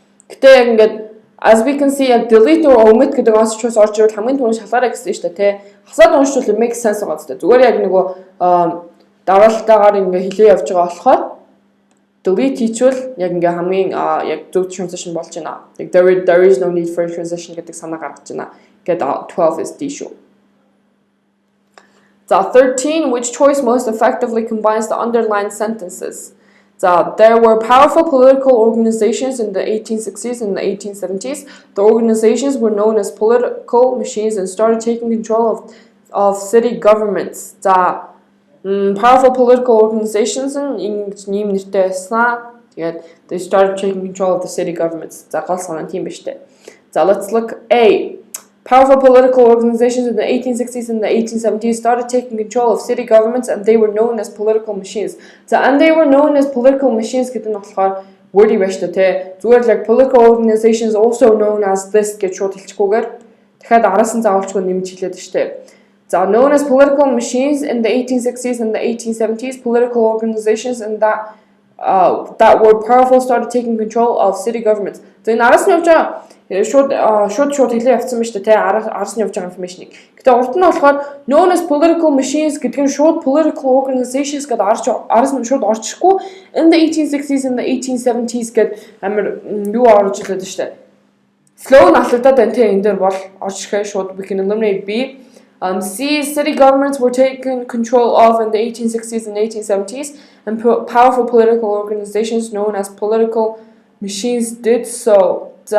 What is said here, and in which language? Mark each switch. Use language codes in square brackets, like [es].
[mn] Гэтэ яг ингээд as we can see яг delete or omit гэдэг онцлогоос орж ирвэл хамгийн түрүүнд шалгаарай гэсэн штэ тий. Хасаад уншвал [en] make sense [mn] байгаа зү. Зүгээр яг нөгөө дараалтаагаар ингээ хэлээ явж байгаа болохоор delete хийчихвэл яг ингээ хамгийн яг зөв transition болж байна. Яг [en] there is no need for a transition [mn] гэдэг санаа гаргаж байна. Get 12 is D show. [en] So 13, which choice most effectively combines the underlined sentences? So there were powerful political organizations in the 1860s and the 1870s. The organizations were known as political machines and started taking control of city governments. So powerful political organizations they started taking control of the city governments. So let's look A. Powerful political organizations in the 1860s and the 1870s started taking control of city governments and they were known as political machines. So and they were known as political machines [mn] гэдэг нь болохоор [en] wordy байж та те. [mn] Зүгээр [en] like political organizations also known as this [mn] гэж шууд хэлчихгүйгээр дахиад араас нь заавалчгүй нэмж хэлээд штэ. [en] So known as political machines in the 1860s and the 1870s, political organizations and that were powerful started taking control of city governments. [mn] So энэ араас нь явж байгаа шууд хэлээ явцсан байна шүү дээ. Араас нь явж байгаа information-ыг. Гэтэ урд нь болохоор [en] known as political machines [mn] гэдэг нь шууд political organizations гэдэг араас нь шууд орчихгүй. In the 1860s and the 1870s гэдэг амар юу орж илээд шүү дээ. Flow нь алдагдаад байна те энэ дээр бол орчихээ шууд [en] we can eliminate B. C. City governments were taken control of in the 1860s and 1870s and powerful political organizations known as political machines did so.